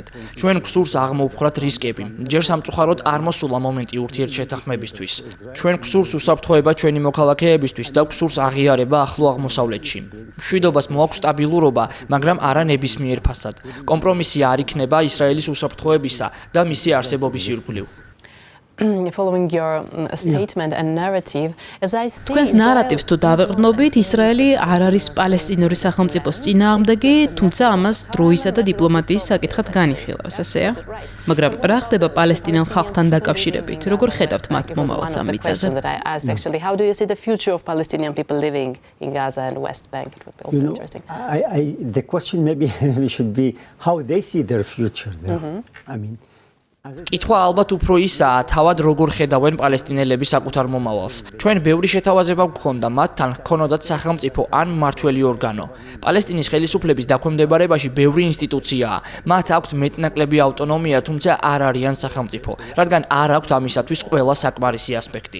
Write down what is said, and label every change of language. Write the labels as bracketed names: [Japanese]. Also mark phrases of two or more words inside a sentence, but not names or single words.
[Georgian] ჩვენ გსურს აღმოვფხრათ რისკები. ჯერ სამწუხაროდ არ მოსულა მომენტი ურთიერთშეთანხმებისთვის. ჩვენ გსურს უსაფრთხოება ჩვენი მოქალაქეებისთვის და გსურს აღიარება ახლო აღმოსავლეთში. მშვიდობას მოაქვს სტაბილურობა, მაგრამ არა ნებისმიერ ფასად. კომპრომისი არ იქნება ისრაელის უსაფრთხოებისა და მისი არსებობის ირგვლივ. [English] Following your statement and narrative, as I see, [Georgian] თქვენს ნარატივს თუ დავეყრდნობით, ისრაელი არ არის პალესტინური სახელმწიფოს წინააღმდეგი, თუმცა ამას დროისა და დიპლომატიის საკითხად განიხილავს, ასეა? მაგრამ რა ხდება პალესტინელ ხალხთან დაკავშირებით? როგორ ხედავთ მათ მომავალს ამ მიწაზე? [English] Actually, how do you see the future of Palestinian people living in Gaza and West Bank? It would be also interesting. The question maybe should be how they see their future there. I mean, [Georgian] კითხვა ალბათ უფრო ისაა, თავად როგორ ხედავენ პალესტინელები საკუთარ მომავალს. ჩვენ ბევრი შეთავაზება გვქონდა, მათთან ჰქონოდათ სახელმწიფო ან მმართველი ორგანო. პალესტინის ხელისუფლების დაქვემდებარებაში ბევრი ინსტიტუციაა. მათ აქვთ მეტნაკლები ავტონომია, თუმცა არ არიან სახელმწიფო, რადგან არ აქვთ ამისათვის ყველა საკმარისი ასპექტი.